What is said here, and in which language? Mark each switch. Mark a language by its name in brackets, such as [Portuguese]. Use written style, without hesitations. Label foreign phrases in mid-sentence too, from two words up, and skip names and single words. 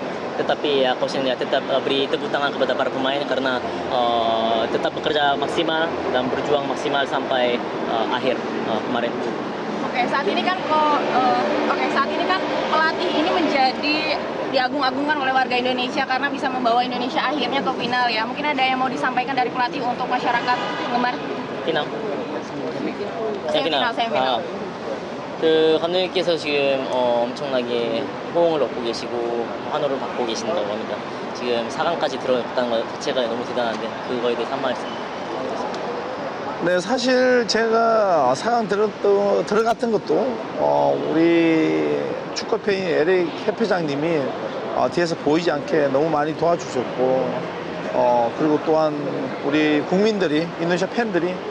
[Indonesian] Tetapi ya coach ya tetap beri tepuk tangan kepada para pemain karena tetap bekerja maksimal dan berjuang maksimal sampai akhir kemarin. Saat ini kan pelatih ini menjadi diagung-agungkan oleh warga Indonesia karena bisa membawa Indonesia akhirnya ke final ya. Mungkin ada yang mau disampaikan dari pelatih untuk masyarakat penggemar 피나? semifinal. [Korean] 그 감독님께서 지금 엄청나게 호응을 얻고 계시고 환호를 받고 계신다고 합니다. 지금 4강까지 들어갔다는 것 자체가 너무 대단한데 그거에 대해서 한 말씀. 네, 사실 제가 4강 들어갔던 것도 우리 축구팬인 에릭 협회장님이 뒤에서 보이지 않게 너무 많이 도와주셨고 그리고 또한 우리 국민들이 인도네시아 팬들이